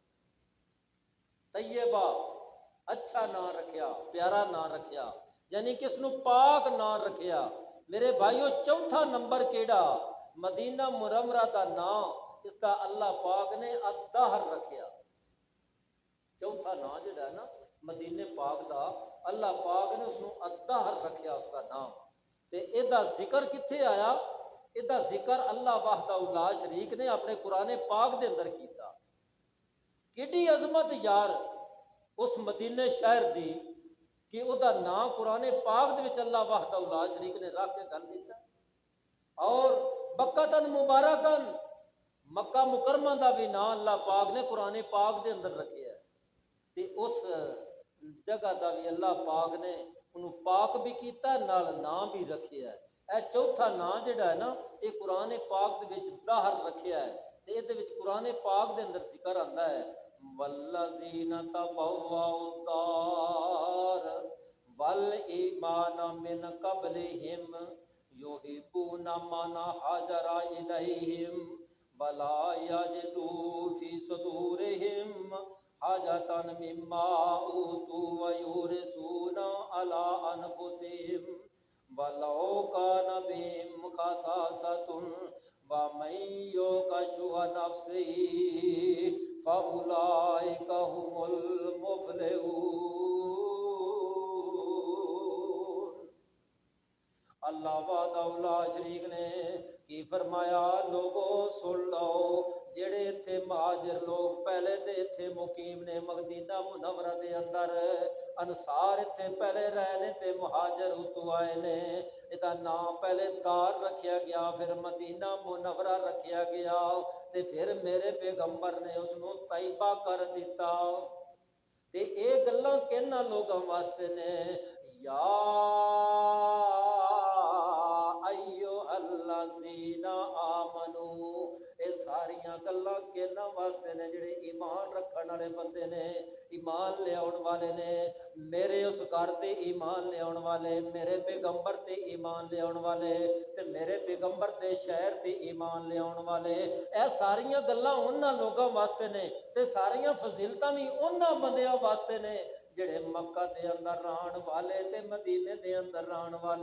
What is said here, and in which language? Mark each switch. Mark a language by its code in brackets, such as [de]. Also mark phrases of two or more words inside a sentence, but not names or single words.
[pa] طیبہ اچھا نام رکھیا, پیارا نام رکھیا, یعنی کس نو پاک نام رکھیا. میرے بھائیو چوتھا نمبر کیڑا مدینہ منورہ دا نام اس کا اللہ پاک نے الدہر رکھیا. چوتھا نام جڑا ہے نا مدینے پاک دا اللہ پاک نے اس نو الدہر رکھیا اس کا نام. تے اے دا ذکر کتھے آیا؟ اے دا ذکر اللہ [ar] وحدہ لا شریک [pa] نے اپنے قرآن پاک دے اندر کیتا. کیڑی عظمت یار اس مدینے شہر دی کہ او دا نام قرآن پاک دے وچ اللہ [ar] وحدہ لا شریک [pa] نے رکھ کے گل دیتا. اور [ar] بکتن مبارکن [pa] مکہ مکرمہ دا بھی نام اللہ پاک نے قرآن پاک دے اندر رکھیا ہے. تے اس جگہ دا بھی اللہ پاک نے انہوں پاک بھی کیتا نال نام بھی رکھیا ہے. ਇਹ ਚੌਥਾ ਨਾਂ ਜਿਹੜਾ ਹੈ ਨਾ, ਇਹ ਕੁਰਾਨ ਪਾਕ ਦੇ ਵਿੱਚ ਦਾਹਰ ਰੱਖਿਆ ਹੈ, ਤੇ ਇਹਦੇ ਵਿੱਚ ਕੁਰਾਨ ਪਾਕ ਦੇ ਅੰਦਰ ਜ਼ਿਕਰ ਆਉਂਦਾ ਹੈ, [ar] والذين تبوءوا الدار والإيمان من قبلهم يحبون من هاجر إليهم ولا يجدون في صدورهم حاجة مما أوتوا ويؤثرون على أنفسهم ولو كان بهم خصاصة ومن يوق شح نفسه فأولئك هم المفلحون. [pa] ਅੱਲਾਹ ਵਾਦਾ ਸ਼ਰੀਕ ਨੇ ਕੀ ਫ਼ਰਮਾਇਆ, ਲੋਕੋ ਸੁਣ ਲਓ, ਜਿਹੜੇ ਇੱਥੇ ਮਹਾਜਿਰ ਲੋਕ ਪਹਿਲੇ ਦੇ ਇੱਥੇ ਮੁਕੀਮ ਨੇ ਮਦੀਨਾ ਮੁਨੱਵਰਾ ਦੇ ਅੰਦਰ, ਅਨਸਾਰ ਇੱਥੇ ਪਹਿਲੇ ਰਹੇ ਨੇ ਤੇ ਮੁਹਾਜਿਰ ਉੱਤੋਂ ਆਏ ਨੇ, ਇਹਦਾ ਨਾਂ ਪਹਿਲੇ ਦਾਰ ਰੱਖਿਆ ਗਿਆ, ਫਿਰ ਮਦੀਨਾ ਮੁਨੱਵਰਾ ਰੱਖਿਆ ਗਿਆ, ਤੇ ਫਿਰ ਮੇਰੇ ਪੈਗੰਬਰ ਨੇ ਉਸਨੂੰ ਤੈਯਬਾ ਕਰ ਦਿੱਤਾ। ਤੇ ਇਹ ਗੱਲਾਂ ਕਿਨ੍ਹਾਂ ਲੋਕਾਂ ਵਾਸਤੇ ਨੇ, [ar] يا أيها الذين آمنوا, [pa] ਇਹ ਸਾਰੀਆਂ ਗੱਲਾਂ ਕਿਨ੍ਹਾਂ ਵਾਸਤੇ ਨੇ, ਜਿਹੜੇ ਈਮਾਨ ਰੱਖਣ ਵਾਲੇ ਬੰਦੇ ਨੇ, ਈਮਾਨ ਲਿਆਉਣ ਵਾਲੇ ਨੇ, ਮੇਰੇ ਉਸ ਘਰ ਤੇ ਈਮਾਨ ਲਿਆਉਣ ਵਾਲੇ, ਮੇਰੇ ਪੈਗੰਬਰ ਤੇ ਈਮਾਨ ਲਿਆਉਣ ਵਾਲੇ, ਤੇ ਮੇਰੇ ਪੈਗੰਬਰ ਦੇ ਸ਼ਹਿਰ ਤੇ ਈਮਾਨ ਲਿਆਉਣ ਵਾਲੇ, ਇਹ ਸਾਰੀਆਂ ਗੱਲਾਂ ਉਨ੍ਹਾਂ ਲੋਕਾਂ ਵਾਸਤੇ ਨੇ, ਤੇ ਸਾਰੀਆਂ ਫ਼ਜ਼ੀਲਤਾਂ ਵੀ ਉਨ੍ਹਾਂ ਬੰਦਿਆਂ ਵਾਸਤੇ ਨੇ ਜਿਹੜੇ ਮੱਕਾ ਦੇ ਅੰਦਰ ਰਹਿਣ ਵਾਲੇ ਤੇ ਮਦੀਨੇ ਦੇ ਅੰਦਰ ਰਹਿਣ ਵਾਲੇ।